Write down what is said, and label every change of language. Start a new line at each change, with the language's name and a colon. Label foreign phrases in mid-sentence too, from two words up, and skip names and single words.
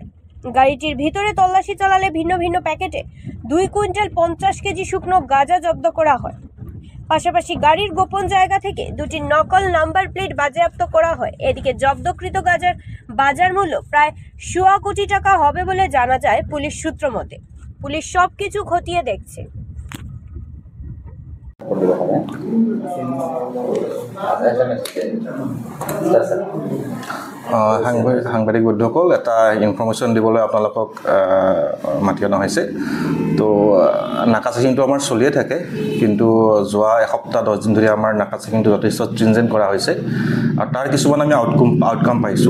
Bangla: গাড়িটির ভিতরে তল্লাশি চালালে ভিন্ন ভিন্ন প্যাকেটে 2 কুইন্টাল 50 কেজি শুকনো গাঁজা জব্দ করা হয়। পাশাপাশি গাড়ির গোপন জায়গা থেকে 2টি নকল নাম্বার প্লেট বাজেয়াপ্ত করা হয়। এদিকে জব্দকৃত গাঁজার বাজার মূল্য প্রায় 1.25 কোটি টাকা হবে বলে জানা যায় পুলিশ সূত্র মতে। পুলিশ সবকিছু খতিয়ে দেখছে।
Assamese: সাংবাদিক বন্ধুসকল, এটা ইনফৰমেশ্যন দিবলৈ আপোনালোকক মাতি অনা হৈছে। তো নাকা চেকিংটো আমাৰ চলিয়ে থাকে, কিন্তু যোৱা এসপ্তাহ 10 দিন ধৰি আমাৰ নাকা চেকিংটো যথেষ্ট ষ্ট্ৰিনজেণ্ট কৰা হৈছে আৰু তাৰ কিছুমান আমি আউটকাম পাইছোঁ।